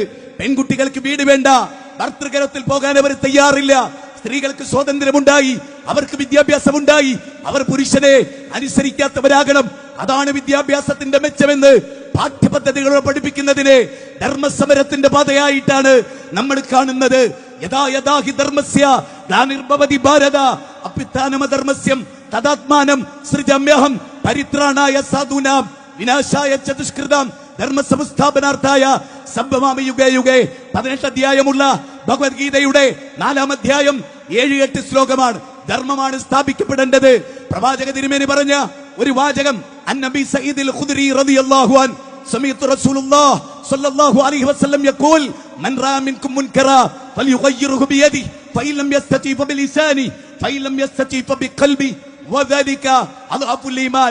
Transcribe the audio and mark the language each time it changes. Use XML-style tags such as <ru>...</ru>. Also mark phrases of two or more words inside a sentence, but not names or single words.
<ml>പെൺകുട്ടികൾക്ക് വീട് വേണ്ട, ഭർതൃകരത്തിൽ പോകാൻ അവർ തയ്യാറില്ല. സ്ത്രീകൾക്ക് സ്വാതന്ത്ര്യമുണ്ടായി, അവർക്ക് വിദ്യാഭ്യാസമുണ്ടായി, അവർ പുരുഷനെ അനുസരിക്കാത്തവരാകണം. അതാണ് വിദ്യാഭ്യാസത്തിന്റെ മെച്ചമെന്ന് പാഠ്യപദ്ധതികളോട് പഠിപ്പിക്കുന്നതിനെ ധർമ്മസമരത്തിന്റെ പാതയായിട്ടാണ് നമ്മൾ കാണുന്നത്.</ml> <sa>यदा यदा हि धर्मस्य ग्लानिर्भवति भारत अभ्युत्थानमधर्मस्य तदात्मानं सृजाम्यहम् परित्राणाय साधूनां विनाशाय च दुष्कृताम् धर्मसंस्थापनार्थाय सम्भवामि युगे युगे.</sa> <ml>18 അധ്യായമുള്ള ഭഗവത്ഗീതയുടെ 4-ാം അധ്യായം 7-8 ശ്ലോകമാണ്. ധർമ്മമാണ് സ്ഥാപിക്കപ്പെടേണ്ടത്. പ്രവാചക തിരുമേനി പറഞ്ഞ ഒരു വാചകം,</ml> <ar>عن أبي سعيد الخدري رضي الله عنه سمعت رسول الله صلى الله عليه وسلم يقول من رأى منكم منكرا فليغيره بيده فإن لم يستطع فبلسانه فإن لم يستطع فبقلبه وذلك أضعف الإيمان.</ar>